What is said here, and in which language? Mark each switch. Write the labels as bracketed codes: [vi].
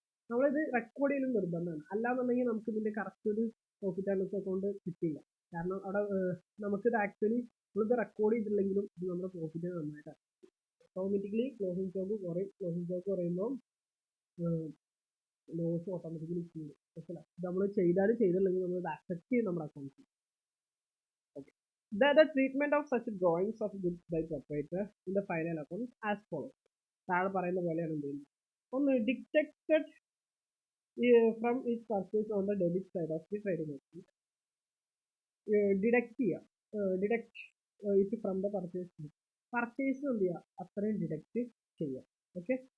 [ml] നമ്മളിത് റെക്കോർഡ് ചെയ്യലും നിർബന്ധമാണ്. അല്ലാന്നുണ്ടെങ്കിൽ നമുക്ക് ഇതിന്റെ കറക്റ്റ് ഒരു പ്രോഫിറ്റ് ആൻഡ് ലോസ് അക്കൗണ്ട് കിട്ടില്ല. കാരണം അവിടെ നമുക്കിത് ആക്ച്വലി നമ്മളിത് റെക്കോർഡ് ചെയ്തിട്ടില്ലെങ്കിലും ഇത് നമ്മുടെ പ്രോഫിറ്റിനെ നന്നായിട്ട് ഓട്ടോമാറ്റിക്കലി ക്ലോസിംഗ് സ്റ്റോക്ക് കുറയും. ക്ലോസിംഗ് സ്റ്റോക്ക് കുറയുമ്പോൾ ലോസ് ഓട്ടോമാറ്റിക്കലി കൂടും. മനസ്സിലായി? ഇത് നമ്മൾ ചെയ്തില്ലെങ്കിൽ നമ്മൾ ഇത് അക്സെപ്റ്റ് ചെയ്യും നമ്മുടെ അക്കൗണ്ട്സിൽ. Okay. [en] The treatment of such drawings of goods by proprietor in the final account as follows. [ml] താഴെ പറയുന്ന പോലെയാണ് എന്ത് ചെയ്യുന്നത്. ഒന്ന്, [en] Detected from it purchase on the debit side of the trading account. Deduct ചെയ്യുക, deduct it from the purchase. [ml] Purchase എന്ത് ചെയ്യുക, അത്രയും ഡിഡക്ട് ചെയ്യുക. ഓക്കെ.